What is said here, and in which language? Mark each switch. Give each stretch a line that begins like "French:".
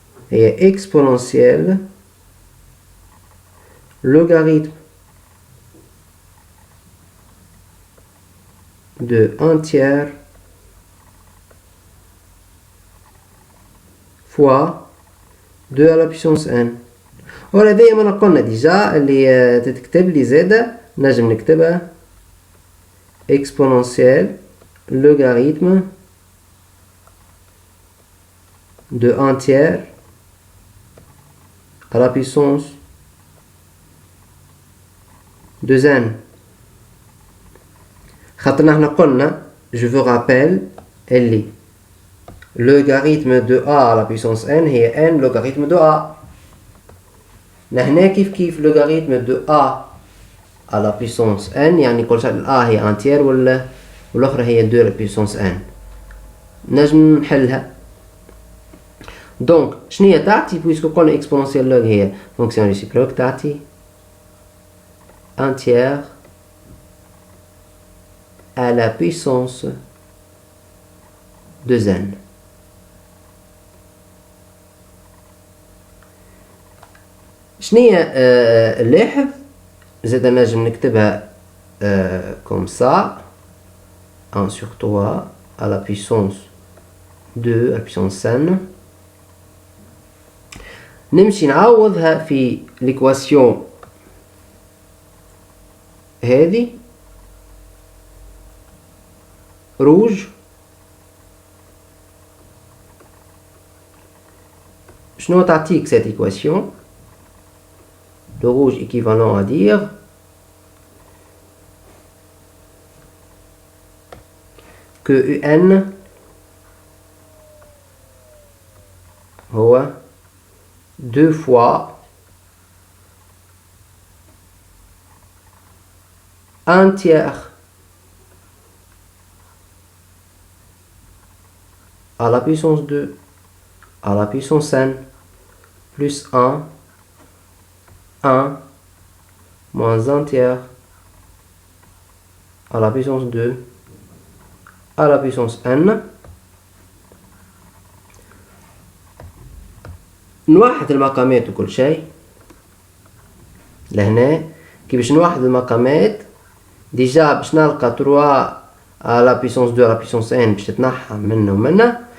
Arabic: هي
French: exponentielle logarithme de 1 tiers fois 2 à la puissance n.
Arabic: ولا دايما قلنا ديجا اللي تتكتب لي زادة نجم نكتبها
French: exponentielle logarithme de 1 tiers à la puissance de n.
Arabic: خاطرنا احنا قلنا
French: je vous rappelle
Arabic: اللي
French: logarithme de a à la puissance n هي n logarithme de a.
Arabic: لهنا كيف
French: logarithme de a à la puissance n
Arabic: يعني كل شيء
French: a هي 1 tiers
Arabic: والأخرى هي
French: 2 à la puissance n.
Arabic: نجم نحلها. دونك شنية تعطي بويسكو قلنا
French: exponentielle log هي fonction réciproque
Arabic: تعطي
French: 1 tiers à la puissance de n.
Arabic: شنية اللاحظ زاد نجم نكتبها
French: comme ça 1 sur 3 à la puissance 2 à la puissance n.
Arabic: نمشي نعوضها في
French: l'équation
Arabic: هذه rouge. شنو تعطيك
French: cette équation? Le rouge équivalent à dire que un
Arabic: هو
French: 2 fois 1 tiers à la puissance 2 à la puissance n plus 1 moins 1 tiers à la puissance 2 à la puissance n.
Arabic: نوحد المقامات وكل شيء لهنا. كي باش نوحد المقامات ديجا باش نلقى
French: 3 à la puissance 2 à la puissance n
Arabic: باش تتنحى منا ومنا.